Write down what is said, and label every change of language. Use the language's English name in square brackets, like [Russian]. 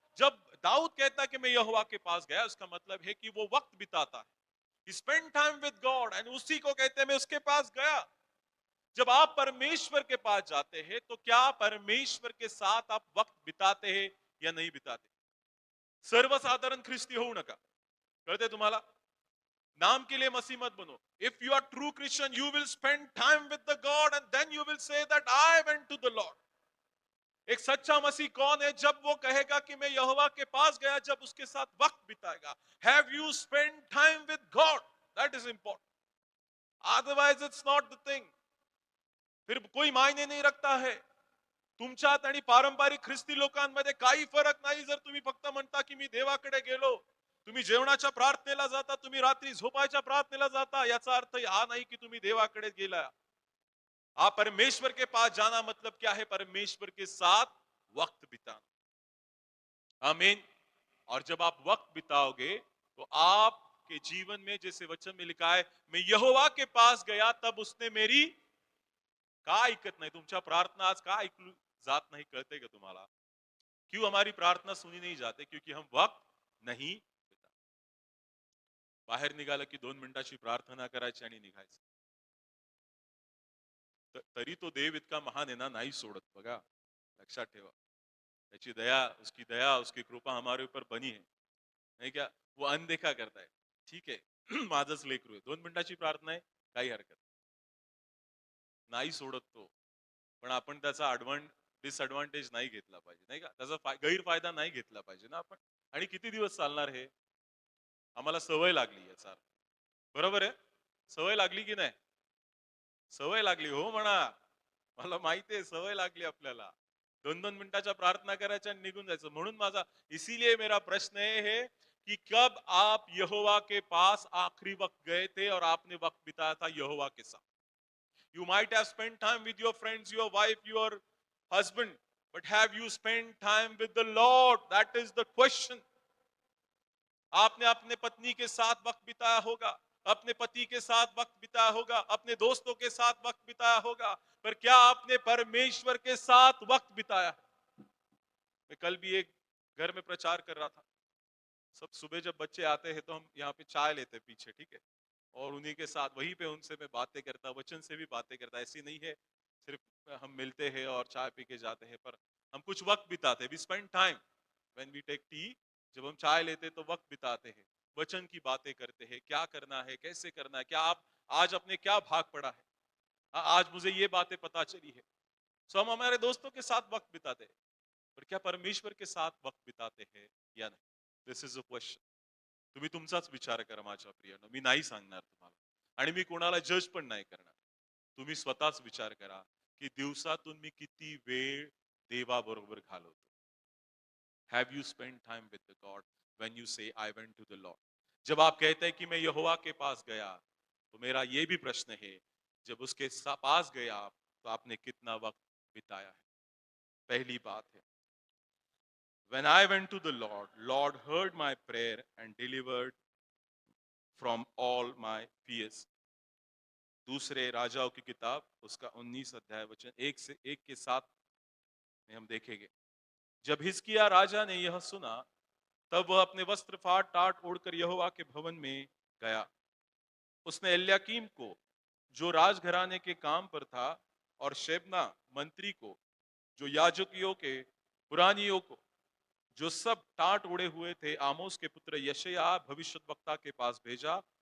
[Hindi] जब दाऊद कहता है कि मैं यहोवा के पास गया, उसका मतलब है कि वो वक्त बिताता है, [English] spend time with God, [Hindi] and उसी को कहते हैं मैं उसके पास गया। जब आप परमेश्वर के पास जाते हैं तो क्या परमेश्वर के साथ आप वक्त बिताते हैं या नहीं बिताते? [Marathi] सर्वसाधारण ख्रिस्ती होऊ नका, कळते तुम्हाला? [Hindi] नाम के लिए मसीह मत बनो। [English] If you are true Christian you will spend time with the God and then you will say that I went to the Lord. [Hindi] एक सच्चा मसीह कौन है? जब वो कहेगा कि मैं यहोवा के पास गया, जब उसके साथ वक्त बिताएगा। [English] Have you spend time with God? That is important, otherwise it's not the thing. [Hindi] फिर कोई मायने नहीं रखता है। [Marathi] तुमच्यात आणि पारंपरिक ख्रिस्ती लोकांमध्ये काही फरक नाही जर तुम्ही फक्त म्हणता की मी देवाकडे गेलो। तुम्ही जेवणाच्या प्रार्थनेला जाता, तुम्ही रात्री झोपायच्या प्रार्थनेला जाता, याचा अर्थ हा नाही की तुम्ही देवाकडे गेला। [Hindi] आप परमेश्वर के पास जाना मतलब क्या है? परमेश्वर के साथ वक्त बिताना। आमीन। और जब आप वक्त बिताओगे तो आपके जीवन में, जैसे वचन में लिखा है, मैं यहोवा के पास गया तब उसने मेरी, [Marathi] का ऐकत नाही? तुमच्या प्रार्थना आज का ऐकू जात नाही, कळते का तुम्हाला? [Hindi] क्यों हमारी प्रार्थना सुनी नहीं जाती? क्योंकि हम वक्त नहीं बिता। [Marathi] बाहेर निघालं की 2 मिनिटाची प्रार्थना करायची आणि निघायचं, तरी तो देव इतका महान आहे ना, नाही सोडत बघा, लक्षात ठेवा। त्याची दया, [Hindi] उसकी दया, उसकी कृपा हमारे ऊपर बनी है, नहीं क्या? वो अनदेखा करता है, [Marathi] ठीक आहे माझंच लेकरू आहे, 2 मिनिटाची प्रार्थना आहे, काही हरकत नाही, सोडत तो। पण आपण त्याचा डिसएडव्हान्टेज नाही घेतला पाहिजे, नाही का? त्याचा गैरफायदा नाही घेतला पाहिजे ना आपण। आणि किती दिवस चालणार हे? आम्हाला सवय लागली याचा अर्थ, बरोबर आहे? सवय लागली की नाही? सवय लागली हो म्हणा, मला माहिती आहे सवय लागली आपल्याला। 2-2 मिनिटाच्या प्रार्थना करायच्या आणि निघून जायचं। म्हणून माझा, [Hindi] इसीलिए मेरा प्रश्न है कि कब आप यहोवा के पास आखिरी वक्त गए थे और आपने वक्त बिताया था यहोवा के साथ? [English] You might have spent time with your friends, your wife, your husband, but have you spent time with the Lord? That is the question. [Hindi] आपने अपने पत्नी के साथ वक्त बिताया होगा, अपने पति के साथ वक्त बिताया होगा, अपने दोस्तों के साथ वक्त बिताया होगा, पर क्या आपने परमेश्वर के साथ वक्त बिताया? मैं कल भी एक घर में प्रचार कर रहा था। सब सुबह जब बच्चे आते हैं तो हम यहाँ पे चाय लेते हैं पीछे, ठीक है, और उन्हीं के साथ वहीं पे उनसे मैं बातें करता, वचन से भी बातें करता। ऐसी नहीं है सिर्फ हम मिलते हैं और चाय पी के जाते हैं, पर हम कुछ वक्त बिताते हैं। [English] We spend time when we take tea. [Hindi] जब हम चाय लेते हैं तो वक्त बिताते हैं, वचन की बातें करते हैं, क्या करना है, कैसे करना है, क्या आप आज अपने क्या भाग पड़ा है, आज मुझे ये बातें पता चली है। सो हम हमारे दोस्तों के साथ वक्त बिताते हैं, पर क्या परमेश्वर के साथ वक्त बिताते हैं या नाही? [English] This is a question. [Marathi] तुम्ही तुमचाच विचार करा माझ्या प्रियानो, मी नाही सांगणार तुम्हाला आणि मी कोणाला जज पण नाही करणार. तुम्ही स्वतःच विचार करा की दिवसातून मी किती वेळ देवाबरोबर घालवतो. [English] Have you spend time with the God when you say I went to the Lord? [Hindi] जब आप कहते हैं कि मैं यहोवा के पास गया, तो मेरा ये भी प्रश्न है, जब उसके पास गया आप, तो आपने कितना वक्त बिताया है? पहली बात है, [English] when I went to the Lord heard my prayer and delivered from all my fears. [Hindi] दूसरे राजाओं की किताब उसका 19 अध्याय वचन 1 से 1 के 7 में हम देखेंगे। जब हिजकिय्याह राजा ने यह सुना, तब वह अपने वस्त्र फाड़ टाट ओढ़कर यहोवा के भवन में गया। उसने एल्याकीम को, जो राजघराने के काम पर था, और शेबना मंत्री को, जो याजकियों के पुरानियों को, जो सब टाट उड़े हुए थे, आमोस के पुत्र यशायाह भविष्यद्वक्ता के पास भेजा।